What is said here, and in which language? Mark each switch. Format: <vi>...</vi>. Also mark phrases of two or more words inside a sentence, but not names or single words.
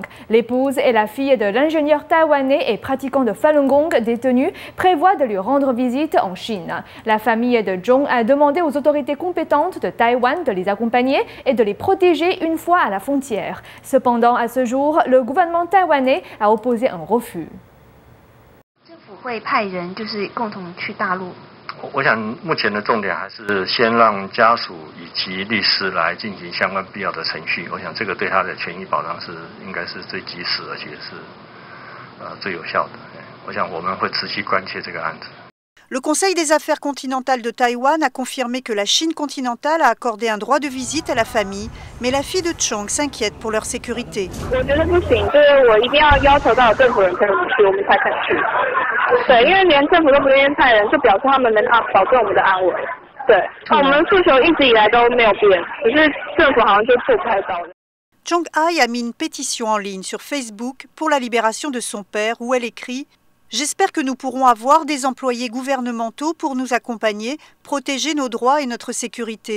<fr>L'épouse et la fille de l'ingénieur taïwanais et pratiquant de Falun Gong détenu prévoient de lui rendre visite en Chine. La famille de Zhong a demandé aux autorités compétentes de Taïwan de les accompagner et de les protéger une fois à la frontière. Cependant, à ce jour, le gouvernement taïwanais a opposé un refus.</fr> <zh>我想目前的重点还是先让家属以及律师来进行相关必要的程序。我想这个对他的权益保障应该是最及时，而且是最有效的。我想我们会持续关切这个案子。</zh> <fr>Le Conseil des affaires continentales de Taïwan a confirmé que la Chine continentale a accordé un droit de visite à la famille, mais la fille de Chong s'inquiète pour leur sécurité. Chong Ai a mis une pétition en ligne sur Facebook pour la libération de son père où elle écrit « J'espère que nous pourrons avoir des employés gouvernementaux pour nous accompagner, protéger nos droits et notre sécurité.</fr>